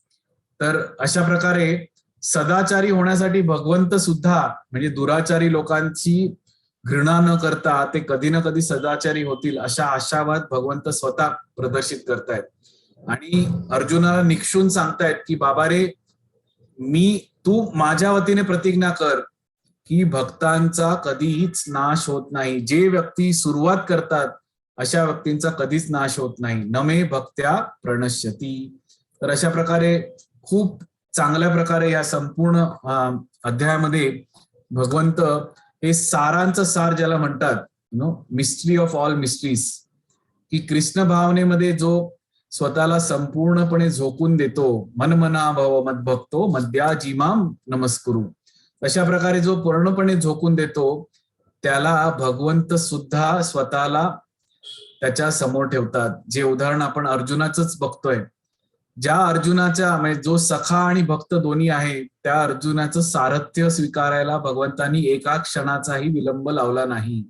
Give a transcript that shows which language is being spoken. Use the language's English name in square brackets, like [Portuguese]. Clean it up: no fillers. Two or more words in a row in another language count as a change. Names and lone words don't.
[Marathi] तर अशा प्रकारे सदाचारी होण्यासाठी भगवंत सुद्धा, म्हणजे दुराचारी लोकांची घृणा न करता ते कधी ना कधी सदाचारी होतील अशा आशावाद भगवंत स्वतः प्रदर्शित करतायत. आणि अर्जुनाला निक्षून सांगतायत की बाबा रे, तू माझ्या वतीने प्रतिज्ञा कर की भक्तांचा कधीच नाश होत नाही. जे व्यक्ती सुरुवात करतात अशा व्यक्तींचा कधीच नाश होत नाही. [Sanskrit] नमे भक्त्या प्रणश्यती. [Marathi] तर अशा प्रकारे खूप चांगल्या प्रकारे या संपूर्ण अध्यायामध्ये भगवंत हे सारांचं सार ज्याला म्हणतात, [English] mystery of all mysteries, [Marathi] की कृष्ण भावनेमध्ये जो स्वतःला संपूर्णपणे झोकून देतो. [Sanskrit] मनमना भव मद्भक्तो मद्या जिमाम नमस्कुरु. [Marathi] अशा प्रकारे जो पूर्णपणे झोकून देतो त्याला भगवंत सुद्धा स्वतःला त्याच्या समोर ठेवतात. जे उदाहरण आपण अर्जुनाचंच बघतोय, ज्या अर्जुनाच्या म्हणजे जो सखा आणि भक्त दोन्ही आहे, त्या अर्जुनाचं सारथ्य स्वीकारायला भगवंतांनी एका क्षणाचाही विलंब लावला नाही.